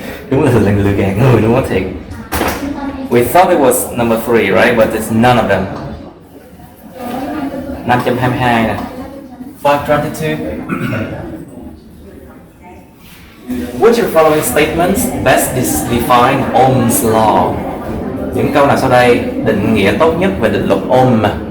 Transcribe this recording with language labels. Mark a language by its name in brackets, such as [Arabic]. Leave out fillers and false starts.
[Vietnamese] Đúng là lừa gạt người luôn á thiệt. [English] We thought it was number 3, right? But it's none of them. [Vietnamese] 522 nè. 522. [English] Which of the following statements best define Ohm's law? [Vietnamese] Những câu nào sau đây định nghĩa tốt nhất về định luật Ohm?